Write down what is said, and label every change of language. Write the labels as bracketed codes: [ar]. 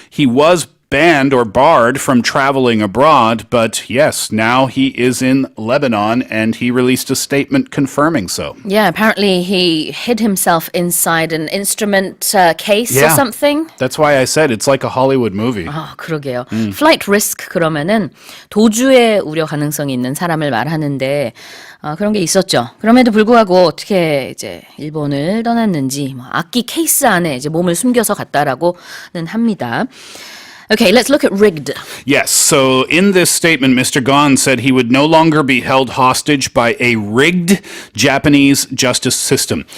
[en] He was banned or barred from traveling abroad, but yes, now he is in Lebanon and he released a statement confirming so. Yeah, apparently he hid himself inside an instrument case or something. That's why I said it's like a Hollywood movie. [ko] 아, 그러게요. [en] Flight risk [ko] 그러면은 도주의 우려 가능성이 있는 사람을 말하는데 그런 게 있었죠. 그럼에도 불구하고 어떻게 이제 일본을 떠났는지 뭐 악기 케이스 안에 이제 몸을 숨겨서 갔다라고는 합니다. [en] Okay, let's look at rigged. Yes, so in this statement, Mr. Gon said he would no longer be held hostage by a rigged Japanese justice system.